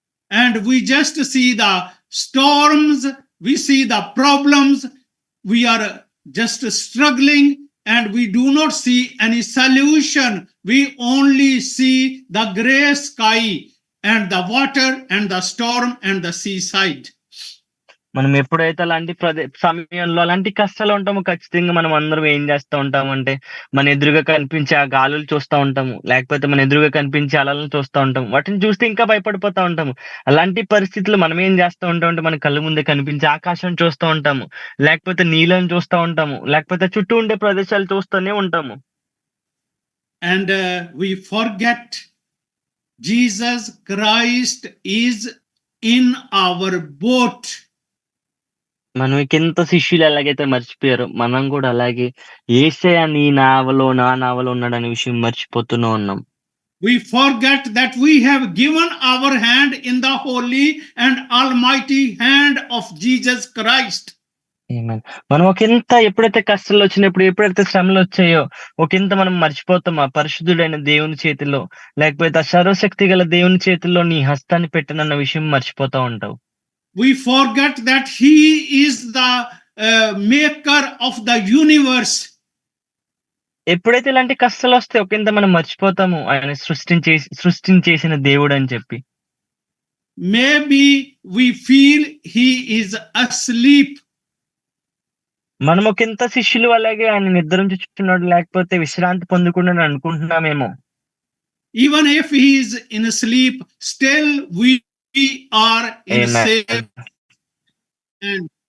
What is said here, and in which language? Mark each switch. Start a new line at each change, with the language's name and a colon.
English: and we just see the storms, we see the problems, we are just struggling and we do not see any solution. We only see the gray sky and the water and the storm and the seaside.
Telugu: మనం ఎప్పుడైతే అలాంటి సమయంలో అలాంటి కష్టాలు ఉంటామో ఖచ్చితంగా మనం అందరం ఏం చేస్తూ ఉంటామంటే, మన ఎదురుగా కనిపించే ఆ గాలులు చూస్తూ ఉంటాము. లేకపోతే మన ఎదురుగా కనిపించే అలలను చూస్తూ ఉంటాము. వాటిని చూస్తే ఇంకా భయపడిపోతా ఉంటాము. అలాంటి పరిస్థితుల్లో మనం ఏం చేస్తూ ఉంటామంటే, మన కళ్ళ ముందే కనిపించే ఆకాశం చూస్తూ ఉంటాము. లేకపోతే నీళ్ళని చూస్తూ ఉంటాము. లేకపోతే చుట్టూ ఉండే ప్రదేశాలు చూస్తూనే ఉంటాము.
English: And we forget Jesus Christ is in our boat.
Telugu: మనకింత శిష్యులు ఎలాగైతే మర్చిపోయారో, మనం కూడా అలాగే యేసయ్య నా నావలో ఉన్నాడనే విషయం మర్చిపోతూనే ఉన్నాం.
English: We forget that we have given our hand in the holy and almighty hand of Jesus Christ.
Telugu: ఆమేన్. మనం ఎప్పుడైతే కష్టాలు వచ్చినప్పుడు, ఎప్పుడైతే శ్రమలు వచ్చాయో, మనం మర్చిపోతాం ఆ పరిశుద్ధుడైన దేవుని చేతిలో, లేకపోతే ఆ సర్వశక్తి గల దేవుని చేతిలో నీ హస్తాన్ని పెట్టనన్న విషయం మర్చిపోతా ఉంటావు.
English: We forget that he is the maker of the universe.
Telugu: ఎప్పుడైతే ఇలాంటి కష్టాలు వస్తాయో మనం మర్చిపోతాము ఆయన సృష్టించేసిన దేవుడు అని చెప్పి.
English: Maybe we feel he is asleep.
Telugu: మనం శిష్యులు అలాగే ఆయన నిద్రించుచున్నాడు, లేకపోతే విశ్రాంతి పొందుకున్నాడు అనుకుంటున్నామేమో.
English: Even if he is in sleep, still we are in safe and